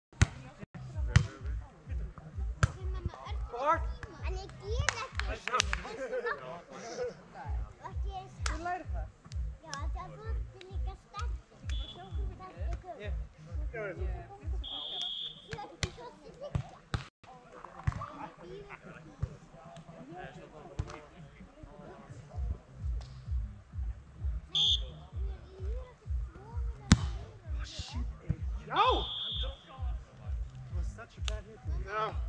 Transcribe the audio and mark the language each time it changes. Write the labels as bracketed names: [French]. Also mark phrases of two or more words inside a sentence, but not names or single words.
[Icelandic] En ég get ekki eins og Þú lærir það? Já, það þú ert líka sterkur. Sterkur. Ég finnst það ekki. Ég er ekki svo sterkur. [English] No! It was such a bad hit. No.